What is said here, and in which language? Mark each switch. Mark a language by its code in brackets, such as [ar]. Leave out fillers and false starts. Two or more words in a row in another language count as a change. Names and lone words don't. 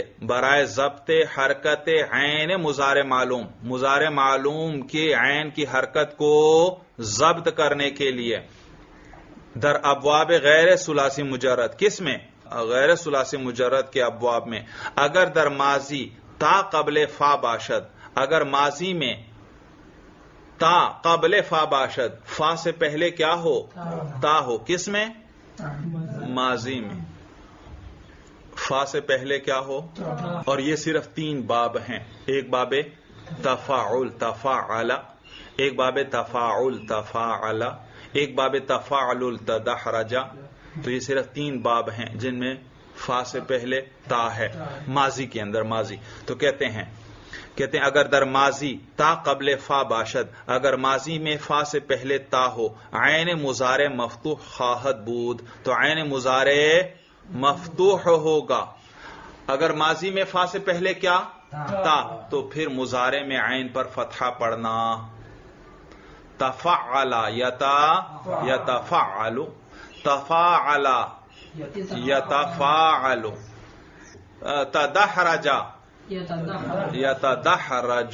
[fa] برائے ضبط حرکت عین مضارع معلوم. [ur] مضارع معلوم کی عین کی حرکت کو ضبط کرنے کے لیے. [fa] در ابواب غیر ثلاثی مجرد. [ur] کس میں؟ غیر ثلاثی مجرد کے ابواب میں. [fa] اگر در ماضی تا قبل فا باشد، [ur] اگر ماضی میں [fa] تا قبل فا باشد، [ur] فا سے پہلے کیا ہو؟ تا ہو. کس میں؟ ماضی میں. فا سے پہلے کیا ہو؟ اور یہ صرف 3 باب ہیں. ایک باب تفاعل تفاعل، ایک باب تفاعل تفاعل، ایک باب تفاعل تدحرج. تو یہ صرف 3 باب ہیں جن میں فا سے پہلے تا ہے ماضی کے اندر. ماضی تو کہتے ہیں [fa] اگر در ماضی تا قبل فا باشد، [ur] اگر ماضی میں فا سے پہلے تا ہو، [fa] عین مضارع مفتوح خواہد بود، [ur] تو عین مضارع مفتوح ہوگا. اگر ماضی میں فا سے پہلے کیا؟ تا. تو پھر مضارع میں عین پر فتحہ پڑھنا. [ar] تفعل یتفعل، تفاعل یتفاعل، تدحرج یتدحرج.